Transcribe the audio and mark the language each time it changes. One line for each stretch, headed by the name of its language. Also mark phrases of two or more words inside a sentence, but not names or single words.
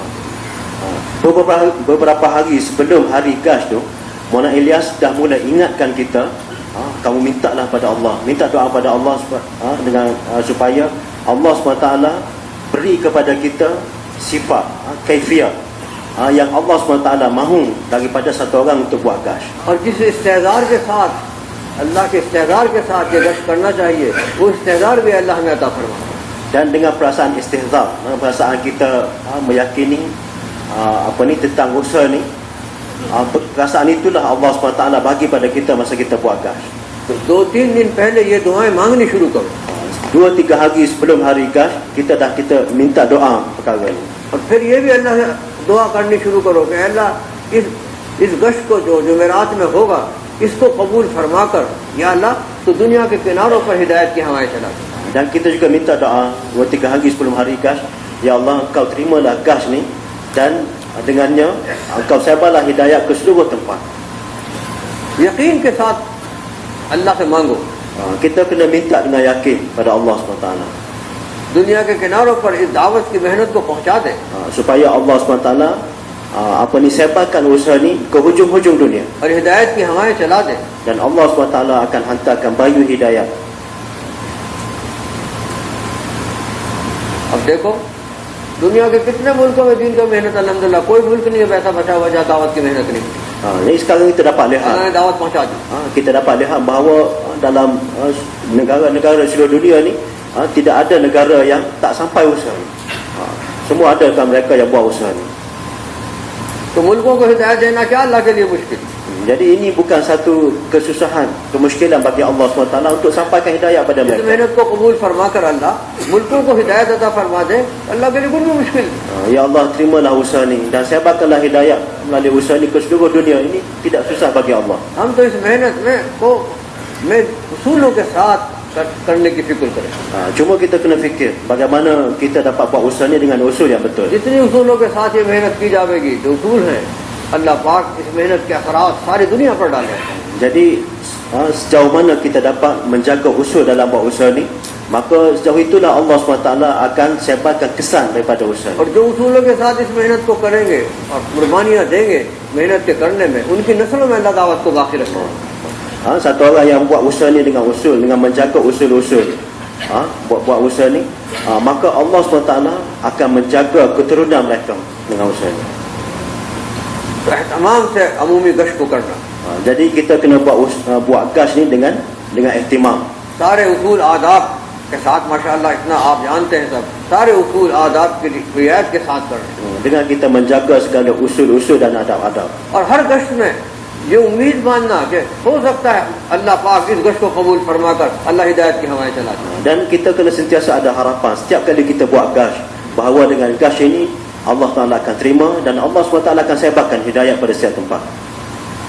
Malay: Beberapa hari sebelum hari gas tu, Maulana Ilyas dah mula ingatkan kita, kamu mintalah pada Allah, minta doa pada Allah dengan supaya Allah SWT beri kepada kita sifat kaifiyah yang Allah SWT mahu daripada satu orang untuk buat gas.
Hindi: और जिस इस्तेज़ार के साथ अल्लाह के इस्तेज़ार के साथ ये गश्त करना चाहिए वो इस्तेज़ार भी अल्लाह हमें अता फरमा
Malay: Dan dengan perasaan istihzar, perasaan kita meyakini tentang usaha ni, perasaan itulah Allah SWT bagi pada kita masa kita buat gas.
Hindi: तो 2-3 दिन पहले ये दुआएं मांगनी शुरू करो
Malay: 2-3 hari sebelum hari gas kita minta doa perkara ni.
Hindi: और फिर ये भी अल्लाह से दुआ करनी शुरू करो कि अल्लाह इस गश्त को जो जुमेरात में होगा इसको कबूल फरमाकर या अल्लाह तो दुनिया के किनारों पर हिदायत की हवाएं चला
Malay: Dan kita juga minta doa 2-3 hari sebelum hari gas, ya Allah engkau terimalah gas ni dan dengannya engkau sebarlah hidayah ke seluruh tempat.
Hindi: यकीन के साथ अल्लाह से मांगो
Malay: Kita kena minta dengan yakin pada Allah SWT
Hindi: दुनिया के किनारों पर इस दावत की मेहनत को पहुंचा दे
Malay: supaya Allah SWT sebarkan usaha ni ke hujung-hujung dunia.
Hindi: और हिदायत की हवाएं चला दे
Malay: Dan Allah SWT akan hantarkan bayu hidayah.
Hindi: अब देखो दुनिया के कितने मुल्कों में दीन का मेहनत अल्हम्दुलिल्लाह कोई मुल्क नहीं है ऐसा बचा हुआ जहाँ दावत की मेहनत नहीं
Malay: Jadi sekarang kita dapat lihat,
Hindi: उन्होंने दावत पहुंचा दी
Malay: kita dapat lihat bahawa dalam negara-negara seluruh dunia ni tidak ada negara yang tak sampai usaha ni. Semua ada kan mereka yang buat usaha ni.
Hindi: तो मुल्कों को हिदायत देना क्या अल्लाह के लिए मुश्किल
Malay: Jadi ini bukan satu kesusahan, kemuskilan bagi Allah SWT untuk sampaikan hidayah pada
Hindi: इस
Malay: mereka.
Hindi: मेहनत को कबूल फरमा कर अल्लाह मुल्कों को हिदायत अता फरमा दे अल्लाह के लिए कोई भी मुश्किल
Malay: Ya Allah, terimalah usaha ni dan sebarkanlah hidayah melalui usaha ni ke seluruh dunia. Ini tidak susah bagi Allah.
Hindi: हम तो इस मेहनत में उसूलों के साथ करने की फिक्र करें
Malay: Cuma kita kena fikir bagaimana kita dapat buat usaha ni dengan usul yang betul.
Hindi: जितनी उसूलों के साथ ये मेहनत की जाएगी जो उसूल है अल्लाह पाक इस मेहनत के असरात सारी दुनिया पर डाले
Malay: Jadi sejauh mana kita dapat menjaga usul dalam buat usaha ni, maka sejauh itulah Allah SWT akan sebarkan kesan daripada usaha ni.
Hindi: और जो उसूलों के साथ इस मेहनत को करेंगे और कुर्बानियाँ देंगे मेहनत के करने में उनकी नस्लों में अल्लाह दावत को बाकी रखेगा
Malay: Satu orang yang buat usaha ni dengan usul, dengan menjaga usul-usul, buat usaha ni, maka Allah SWT akan menjaga keturunan mereka dengan usaha ni.
Hindi: तो एहतमाम से अमूमी गश्त को करना
Malay: Jadi kita kena buat gas ni dengan ihtimam.
Hindi: सारे उसूल आदाब के साथ माशाअल्लाह इतना आप जानते हैं सब सारे उसूल आदाब की रियायत के साथ करना
Malay: Dengan kita menjaga segala usul-usul dan adab-adab.
Hindi: और हर गश्त में ये उम्मीद मानना कि हो सकता है अल्लाह पाक इस गश्त को कबूल फरमाकर अल्लाह हिदायत की हवाएं चला दे
Malay: Dan kita kena sentiasa ada harapan setiap kali kita buat gas, bahawa dengan gas ini Allah Ta'ala akan terima dan Allah SWT akan sebarkan hidayah pada setiap tempat.